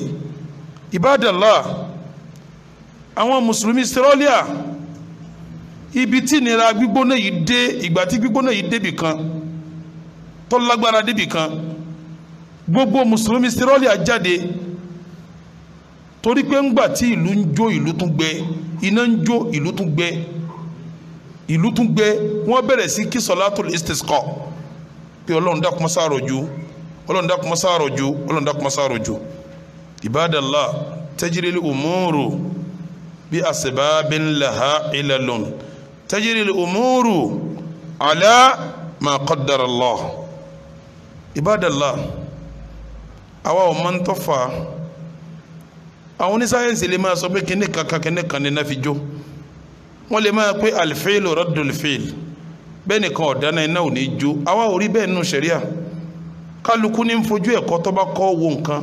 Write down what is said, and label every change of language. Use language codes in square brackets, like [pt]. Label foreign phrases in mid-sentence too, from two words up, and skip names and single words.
[yo] Ibadallah, àwọn mùsùlùmí Australia, ibi tí ìnira gbígbóná yìí dé, ìgbà tí gbígbóná yìí débì kan tó lágbára débì kan, gbogbo mùsùlùmí Australia jáde, torí pé ńgbà tí ìlú ń jó ìlú tún gbẹ, iná ń jó ìlú tún gbẹ, ìlú tún gbẹ. wọ́n bẹ̀rẹ̀ sí kí [ar] صلاة الاستسقاء [yo] pé Ọlọ́run dákun má ṣá rọ̀jò, Ọlọ́run dákun má ṣá rọ̀jò, Ọlọ́run dákun má ṣá rọ̀jò. [ar] عباد الله، تجري الأمور بأسباب لها علل، تجري الأمور على ما قدر الله. Ibadallah, [yo] àwa ò mọ̀ ń tó fà. àwọn onísáyẹ̀nsì lè máa sọ pé kíní kankan ní náà fi jó, wọ́n lè máa pé [ar] الفعل رد الفعل, [yo] bẹ́ẹ̀ nìkan ọ̀dáná iná ò ní jó. àwa ò rí bẹ́ẹ̀ nínú ṣẹ̀ríà, kálukú ní ń fojú ẹ̀kọ́ tó bá kọ́ wo nǹkan.